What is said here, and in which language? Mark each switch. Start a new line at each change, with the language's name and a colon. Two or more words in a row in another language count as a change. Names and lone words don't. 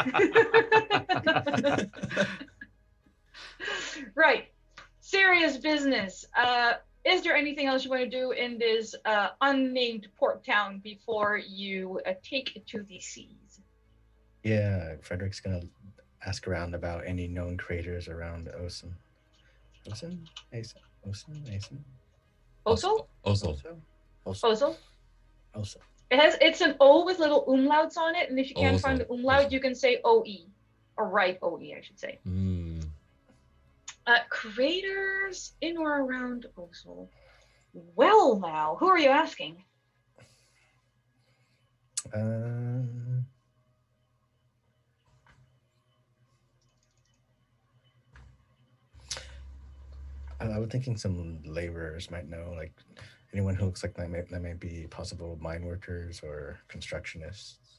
English: Right. Serious business. Is there anything else you want to do in this unnamed port town before you take it to the seas? Yeah, Frederick's gonna ask around about any known craters around Osen. Osen? Asen? Osen? Asen? Ösel? Ösel. Ösel? Osen. It's an O with little umlauts on it, and if you can't find the umlaut, Ösel. you can say OE. Or write OE, I should say. Mm. Craters in or around Ösel. Well, now, who are you asking? I was thinking some laborers might know, like anyone who looks like that may be possible mine workers or constructionists.